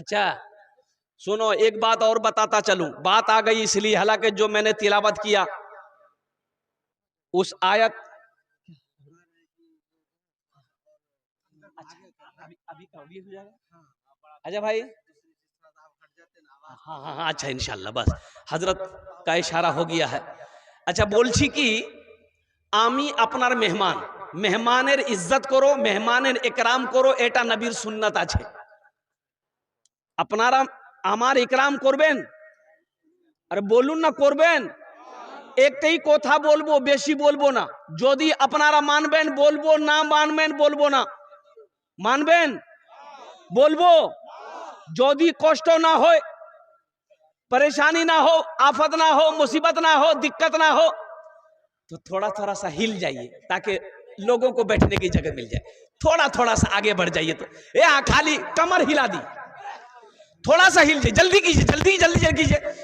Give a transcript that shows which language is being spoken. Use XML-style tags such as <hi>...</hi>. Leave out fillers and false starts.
<hi>अच्छा सुनो, एक बात और बताता चलूं, बात आ गई इसलिए, हालांकि जो मैंने तिलावत किया उस आयत, अभी हो जाएगा। अच्छा भाई, हाँ हाँ हाँ, अच्छा इंशाल्लाह, बस हजरत का इशारा हो गया है।</hi> <bn>अच्छा बोलছি কি আমি আপনার মেহমান, মেহমানের ইজ্জত করো, মেহমানের একরাম করো, এটা নবীর সুন্নাত আছে। আপনারা আমার একরাম করবেন, আরে বলুন না করবেন। একটাই কথা বলবো, বেশি বলবো না। যদি আপনারা মানবেন বলবো, না মানবেন বলবো না। মানবেন বলবো, যদি কষ্ট না হয়,</bn> <hi>परेशानी ना हो, आफत ना हो, मुसीबत ना हो, दिक्कत ना हो, तो थोड़ा थोड़ा सा हिल जाइए ताकि लोगों को बैठने की जगह मिल जाए। थोड़ा थोड़ा सा आगे बढ़ जाइए। तो ये खाली कमर हिला दी, थोड़ा सा हिल जाइए, जल्दी कीजिए, जल्दी जल्दी कीजिए।</hi>